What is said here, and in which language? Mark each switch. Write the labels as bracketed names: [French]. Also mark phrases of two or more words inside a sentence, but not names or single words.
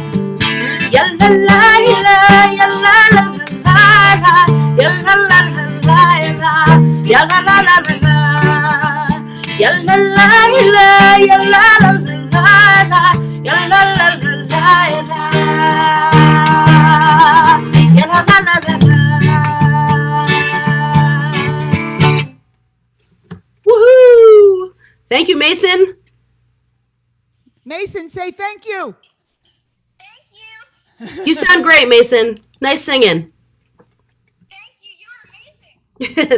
[English] Yalla la la, yalla la la la, yalla la la la la, yalla la la la la, yalla la la, yalla la la la, yalla la la la la, yalla la la la la. Woohoo! Thank you, Mason. Mason, say thank you. Thank you. You sound great, Mason. Nice singing. Thank you. You're amazing.